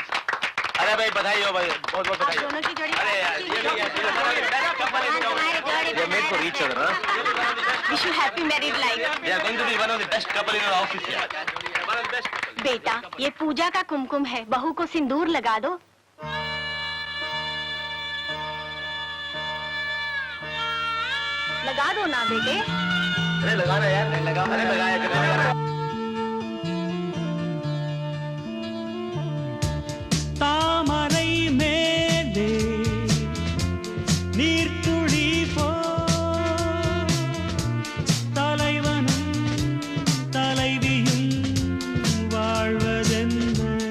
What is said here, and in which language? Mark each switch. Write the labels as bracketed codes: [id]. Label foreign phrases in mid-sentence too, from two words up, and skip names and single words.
[hi] अरे भाई बधाई हो भाई, बहुत बहुत बधाई हो। अरे यार ये [en] made for each other. wish you happy married life. they are going to be one of the best couple in our office यार, one of the best couple। [hi] बेटा ये पूजा का कुमकुम है, बहू को सिंदूर लगा दो। लगा दो ना बेटे। अरे लगाना यार, नहीं लगा, अरे लगाया कर। [ta] தாமரை மேலே நீர்த்துளி போ தலைவனும் தலைவியும் வாழ்வதென்ன